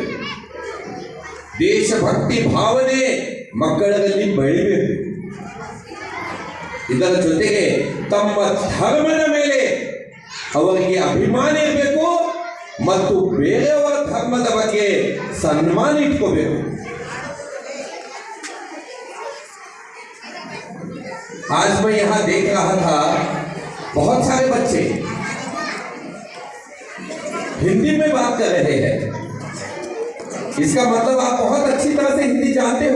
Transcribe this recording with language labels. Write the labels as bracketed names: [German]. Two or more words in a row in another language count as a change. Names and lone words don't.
[Kannada] ದೇಶಭಕ್ತಿ ಭಾವನೆ ಮಕ್ಕಳಲ್ಲಿ ಬೆಳಿಬೇಕು. ಇದರ ಜೊತೆಗೆ ತಮ್ಮ ಧರ್ಮದ ಮೇಲೆ ಅವರಿಗೆ ಅಭಿಮಾನ ಇರಬೇಕು ಮತ್ತು ಬೇರೆಯವರ ಧರ್ಮದ ಬಗ್ಗೆ ಸನ್ಮಾನ ಇಟ್ಕೋಬೇಕು. [Hindi] आज मैं यहाँ देख रहा था बहुत सारे बच्चे हिंदी में बात कर रहे हैं. इसका मतलब आप बहुत अच्छी तरह से हिंदी जानते हो.